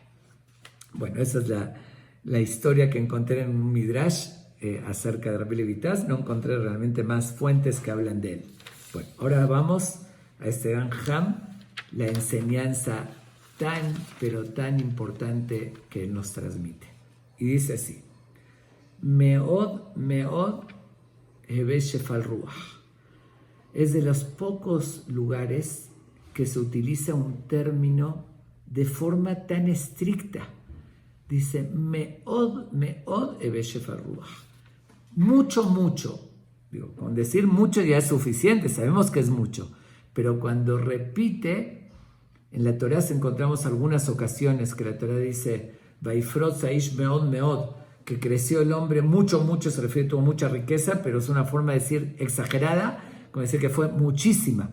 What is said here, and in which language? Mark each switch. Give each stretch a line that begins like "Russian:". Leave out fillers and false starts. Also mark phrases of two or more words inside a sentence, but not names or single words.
Spanish: Bueno, esa es la historia que encontré en un Midrash acerca de Rabbi Levitas. No encontré realmente más fuentes que hablan de él. Bueno, ahora vamos a este gran Ham, la enseñanza tan, pero tan importante que él nos transmite. Y dice así:
Hebrew: מאוד הוי שפל רוח.
Spanish: Es de los pocos lugares que se utiliza un término de forma tan estricta. Dice,
Hebrew: מאוד הוי שפל רוח.
Spanish: Mucho. Digo, con decir mucho ya es suficiente, sabemos que es mucho. Pero cuando repite, en la Torá encontramos algunas ocasiones que la Torá dice,
Hebrew: ויפרץ האיש מאד,
Spanish: que creció el hombre mucho, se refiere, tuvo mucha riqueza, pero es una forma de decir exagerada, como decir que fue muchísima.